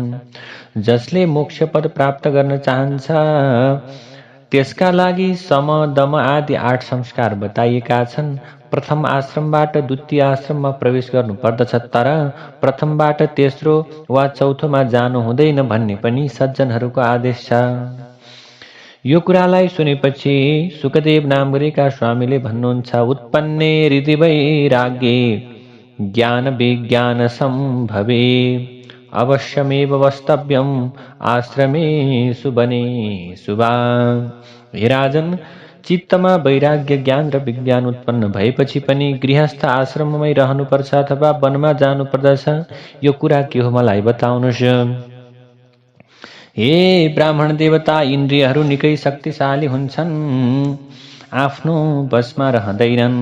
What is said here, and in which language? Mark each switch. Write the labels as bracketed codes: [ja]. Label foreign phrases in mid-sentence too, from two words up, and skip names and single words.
[ne] जसले मोक्ष पद प्राप्त गर्न चाहन्छ त्यसका लागि सम, दम आदि 8 संस्कार बताइएका छन्। प्रथम आश्रमबाट द्वितीय आश्रममा प्रवेश गर्नु पर्दछ, तर प्रथमबाट तेस्रो वा चौथोमा जानु हुँदैन भन्ने पनि सज्जनहरूको आदेश छ। यो कुरालाई सुनेपछि सुखदेव नामगरेका स्वामीले भन्नुहुन्छ, [sa] उत्पन्ने हृदि वैराग्ये ज्ञान विज्ञान सम्भवे अवश्यमेव वस्तव्यम आश्रमेषु वनेषु वा। [ne] हे राजन, चित्तमा वैराग्य, ज्ञान र विज्ञान उत्पन्न भएपछि पनि गृहस्थ आश्रममै रहनुपर्छ अथवा वनमा जानुपर्दछ? यो कुरा के हो मलाई बताउनुहोस्। हे ब्राह्मण देवता, इन्द्रियहरू निकै शक्तिशाली हुन्छन्, आफ्नो बसमा रहँदैनन्।